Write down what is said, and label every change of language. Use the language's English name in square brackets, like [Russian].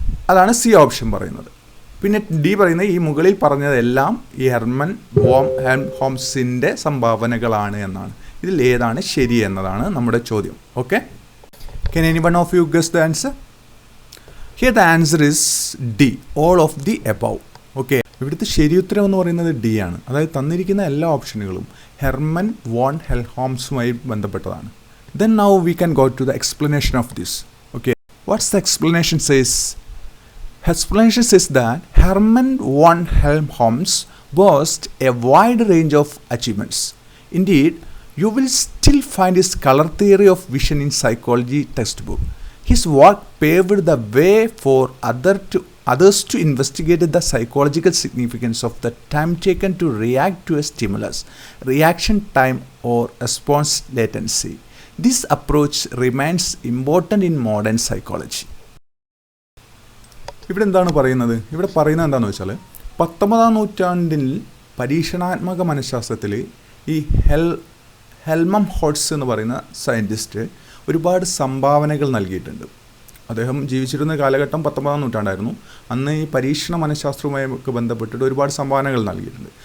[Malayalam] അതാണ് C option പറയുന്നത്. പിന്നെ ഡി പറയുന്നത് ഈ മുകളിൽ പറഞ്ഞതെല്ലാം ഈ ഹെർമൻ വോൺ ഹെൽംഹോൾട്ട്സിൻ്റെ സംഭാവനകളാണ് എന്നാണ്. ഇതിൽ ഏതാണ് ശരി എന്നതാണ് നമ്മുടെ ചോദ്യം. [English] Okay, can anyone of you guess the answer? Here the answer is D, all of the above. [Malayalam] Okay, ഇവിടുത്തെ ശരി ഉത്തരം എന്ന് പറയുന്നത് ഡി ആണ്. അതായത് തന്നിരിക്കുന്ന എല്ലാ ഓപ്ഷനുകളും ഹെർമൻ വോൺ ഹെൽംഹോൾട്ട്സുമായി ബന്ധപ്പെട്ടതാണ്. [English] Then now we can go to the explanation of this. Okay, what's the explanation says? Explanation says that Hermann von Helmholtz boasts a wide range of achievements. Indeed, you will still find his color theory of vision in psychology textbook. His work paved the way for others to investigate the psychological significance of the time taken to react to a stimulus, reaction time or response latency. This approach remains important in modern psychology. [Malayalam] ഇവിടെ എന്താണ് പറയുന്നത്? ഇവിടെ പറയുന്നത് എന്താണെന്ന് വെച്ചാൽ 19-ാം നൂറ്റാണ്ടിൽ പരീക്ഷണാത്മക മനഃശാസ്ത്രത്തിൽ ഈ ഹെൽംഹോൾട്ട്സ് എന്ന് പറയുന്ന സയൻറ്റിസ്റ്റ് ഒരുപാട് സംഭാവനകൾ നൽകിയിട്ടുണ്ട്. അദ്ദേഹം ജീവിച്ചിരുന്ന കാലഘട്ടം 19-ാം നൂറ്റാണ്ടായിരുന്നു. അന്ന് ഈ പരീക്ഷണ മനഃശാസ്ത്രവുമായി ബന്ധപ്പെട്ടിട്ട് ഒരുപാട് സംഭാവനകൾ നൽകിയിട്ടുണ്ട്.